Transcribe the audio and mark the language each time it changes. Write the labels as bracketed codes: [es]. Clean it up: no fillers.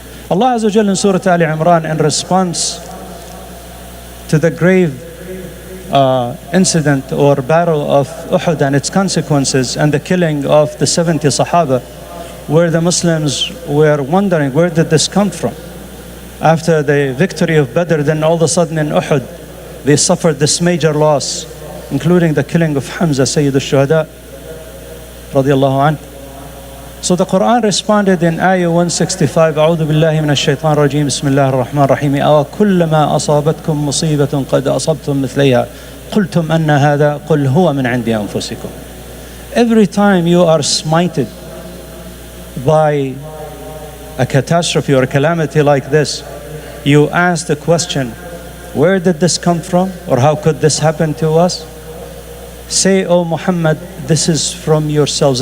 [en] Allah Azza wa Jal in Surah Ali Imran, in response to the grave incident or battle of Uhud and its consequences and the killing of the 70 Sahaba, where the Muslims were wondering, where did this come from? After the victory of Badr, then all of a sudden in Uhud, they suffered this major loss, including the killing of Hamza, Sayyid al-Shuhada, radiyallahu anhu. So the Quran responded in Ayah 165, [ar] أعوذ بالله من الشيطان الرجيم بسم الله الرحمن الرحيم أو كلما أصابتكم مصيبة قد أصبتم مثليها قلتم أن هذا قل هو من عند أنفسكم. [en] Every time you are smited by a catastrophe or a calamity like this, you ask the question, where did this come from? Or how could this happen to us? Say, oh Muhammad, this is from yourselves.